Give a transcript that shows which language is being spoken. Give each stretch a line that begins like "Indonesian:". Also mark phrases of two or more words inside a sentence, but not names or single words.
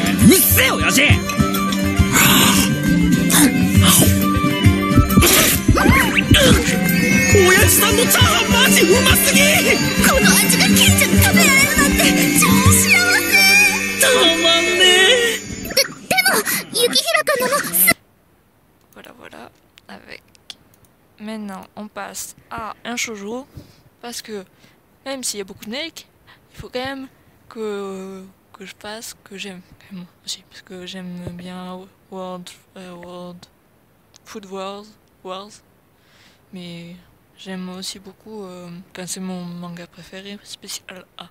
Japanese: うっせえ親父。親父さんのチャーハンマジうますぎ。この味がケンちゃん食べられるなんて超幸せ。たまんねえ。
French: Voilà, voilà. Avec. Maintenant, on passe à un shoujo. Parce que, même s'il y a beaucoup de mecs, il faut quand même que que je passe, que j'aime moi aussi, parce que j'aime bien Food Wars, mais j'aime aussi beaucoup, c'est mon manga préféré, Spécial A.